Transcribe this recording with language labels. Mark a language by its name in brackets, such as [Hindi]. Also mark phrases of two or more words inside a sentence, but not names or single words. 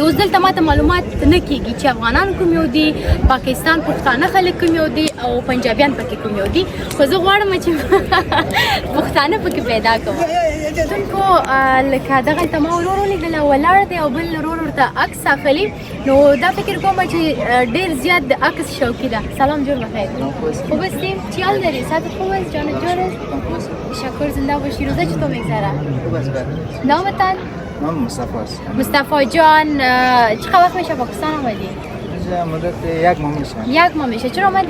[Pashto] اوس دلته ماته معلومات نه کېږي چې افغانان کوم یو دي، پاکستان پښتانه خلک کوم یو دي او پنجابیان پکې کوم یو دي. خو زه غواړم چې پښتانه پکې پیدا کړم. دونکو لکه دغلته ما ورور ولیدله ولاړ دی او بل ورور ورته عکس اخلي. نو دا فکر کوم چې ډېر زیات د عکس شوقي ده. [Persian] سلام جور بخیر. خوب هستیم؟ چی حال داری؟ ساعت خوب است؟ جان جور است؟ تشکر زنده باشی. روزه چطور میگذره؟ خوب است بله. نامتان؟ نام مصطفی است. مصطفی جان چقدر وقت میشه پاکستان آمدی؟ اینجا مدت 1 ماه میشه. 1 ماه میشه. چرا آمدی؟